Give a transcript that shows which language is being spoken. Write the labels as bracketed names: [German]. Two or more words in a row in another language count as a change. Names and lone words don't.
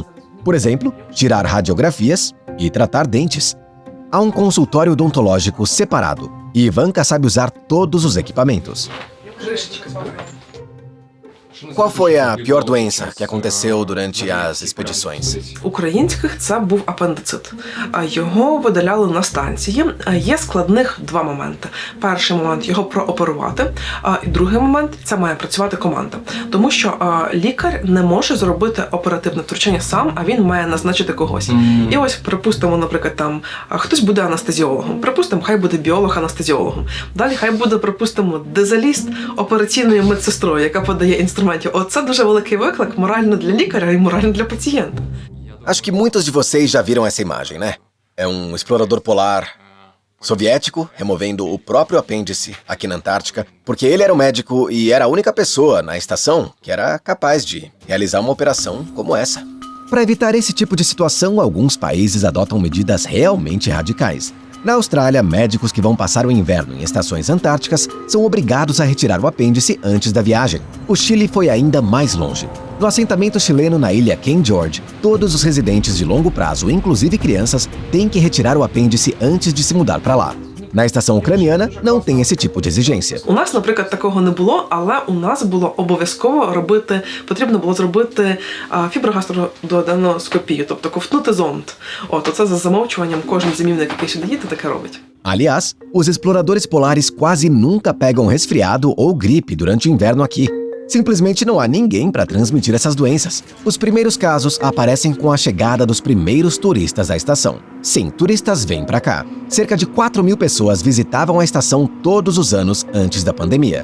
[Portuguese] Por exemplo, tirar radiografias e tratar dentes. Há um consultório odontológico separado e Ivanka sabe usar todos os equipamentos. Qual foi a pior doença que aconteceu durante as expedições? [Ukrainian] Українських це був апендицит. Його видаляли на станції. Є складних 2 моменти. Перший момент – його прооперувати, і другий момент – це має працювати команда. Тому що лікар не може зробити оперативне втручання сам, а він має назначити когось. І ось, припустимо, наприклад, там хтось буде анестезіологом, припустимо, хай буде біолог-анестезіологом. Далі хай буде, припустимо, дизаліст операційною медсестрою, яка подає інструментів. Оце дуже великий виклик морально для лікаря і морально для пацієнта. [Portuguese] Acho que muitos de vocês já viram essa imagem, né? É um explorador polar soviético removendo o próprio apêndice aqui na Antártica, porque ele era o médico e era a única pessoa na estação que era capaz de realizar uma operação como essa. Para evitar esse tipo de situação, alguns países adotam medidas realmente radicais. Na Austrália, médicos que vão passar o inverno em estações antárticas são obrigados a retirar o apêndice antes da viagem. O Chile foi ainda mais longe. No assentamento chileno na ilha King George, todos os residentes de longo prazo, inclusive crianças, têm que retirar o apêndice antes de se mudar para lá. Na estação ucraniana, não tem esse tipo de exigência. [Ukrainian] У нас, наприклад, такого не було, але у нас було обов'язково потрібно було зробити фіброгастродуоденоскопію, тобто ковтнути зонд. Оце за замовчуванням кожен зимівник, який сюди їде, таке робить. [Portuguese] Aliás, os exploradores polares quase nunca pegam resfriado ou gripe durante o inverno aqui. Simplesmente não há ninguém para transmitir essas doenças. Os primeiros casos aparecem com a chegada dos primeiros turistas à estação. Sim, turistas vêm para cá. Cerca de 4.000 pessoas visitavam a estação todos os anos antes da pandemia.